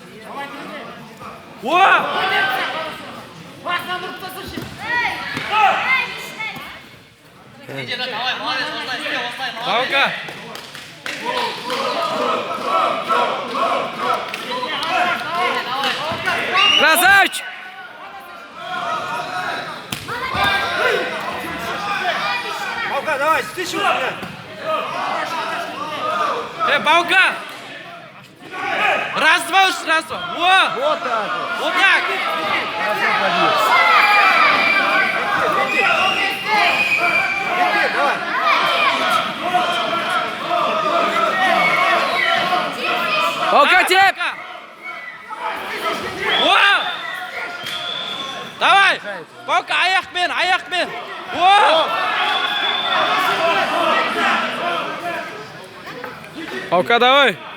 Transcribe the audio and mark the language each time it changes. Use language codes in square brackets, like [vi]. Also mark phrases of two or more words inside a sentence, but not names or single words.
[ru] Баука! Красавчик! Баука, давай, стычу меня! Баука! Раз, два, раз, два! Вот так! Вот так! Давай! [kk] Баука, теп! [ru] Давай! Баука, аяқпен! Баука, давай!